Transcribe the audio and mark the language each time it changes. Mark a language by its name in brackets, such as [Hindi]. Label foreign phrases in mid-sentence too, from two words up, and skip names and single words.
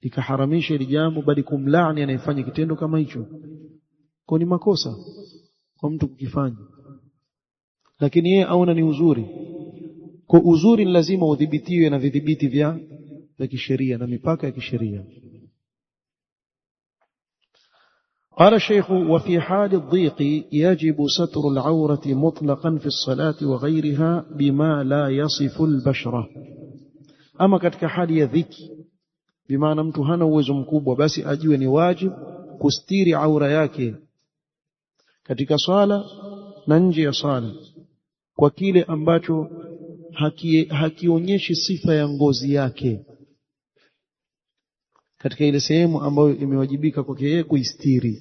[Swahili] ikaharamisha ile jambo, bali kumlaani anayefanya kitendo kama hicho. Kwa ni makosa kwa mtu kukifanya, lakini yeye aona ni uzuri. Kwa uzuri ni lazima udhibitiwe na vidhibiti vya kisheria na mipaka ya kisheria. [Arabic] قال الشيخ: وفي حال الضيق يجب ستر العورة مطلقا في الصلاة وغيرها بما لا يصف البشرة. [Swahili] أما katika hali ya dhiki, bimaana mtu hana uwezo mkubwa, basi ajue ni wajib kustiri aura yake katika swala na nje ya swala, kwa kile ambacho hakionyeshi sifa ya ngozi yake, katika ile sehemu ambayo imewajibika kwake yeye kuistiri.